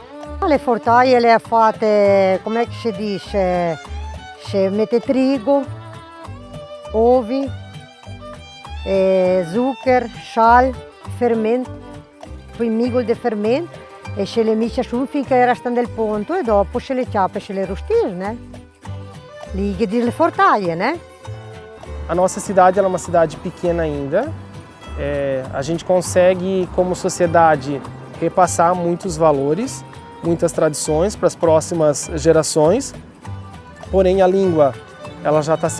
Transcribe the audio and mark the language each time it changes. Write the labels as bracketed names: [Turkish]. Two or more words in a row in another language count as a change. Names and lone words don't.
[Venetian] Le fortaie le ha fatte, come si dice, si mette trigo, uovi, zucchero, sale, fermento, poi migol di fermento e se le misce su finché restano del ponto e dopo se le ciappe e se le rostisce, né? Liga de fortaie, né? [Portuguese] A nossa cidade é uma cidade pequena ainda. A gente consegue, como sociedade, repassar muitos valores, muitas tradições para as próximas gerações, porém a língua ela já está se